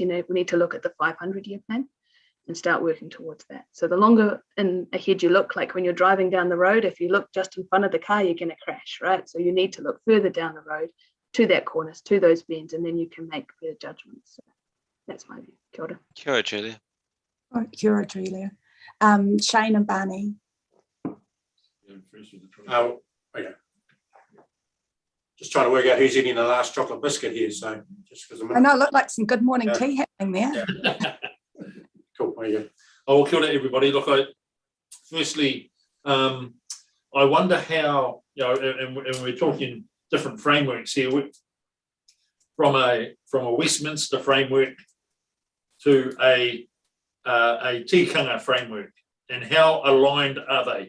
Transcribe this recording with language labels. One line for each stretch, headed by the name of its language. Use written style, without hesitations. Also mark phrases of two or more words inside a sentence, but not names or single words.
English: We need to look at the 500-year plan and start working towards that. So the longer ahead you look, like when you're driving down the road, if you look just in front of the car, you're going to crash, right? So you need to look further down the road to that corners, to those bends, and then you can make better judgments. So that's my view.
Māori: Kia ora. Kia ora, Julia. Kia ora,
English: Julia. Shane and Barney. Okay. Just trying to work out who's eating the last chocolate biscuit here. So just because I know it looked like some good morning tea happening there. Yeah. Cool. There you go. Oh, well,
Māori: kia ora,
English: everybody. Look, firstly, I wonder how, and we're talking different frameworks here. From a Westminster framework, to a tikanga framework, and how aligned are they?